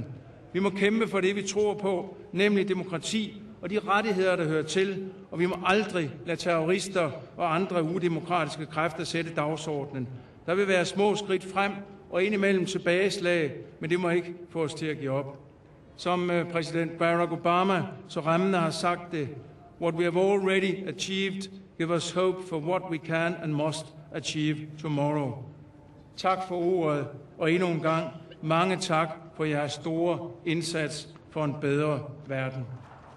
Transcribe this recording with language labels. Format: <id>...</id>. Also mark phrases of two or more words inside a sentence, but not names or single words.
<da>Vi må kæmpe for det, vi tror på, nemlig demokrati og de rettigheder, der hører til, og vi må aldrig lade terrorister og andre udemokratiske kræfter sætte dagsordenen. Der vil være små skridt frem og indimellem tilbageslag, men det må ikke få os til at give op. Som præsident Barack Obama så rammende har sagt det,</da> <en>what we have already achieved, give us hope for what we can and must achieve tomorrow.</en> <da>Tak for ordet, og endnu en gang mange tak for jeres store indsats for en bedre verden.</da>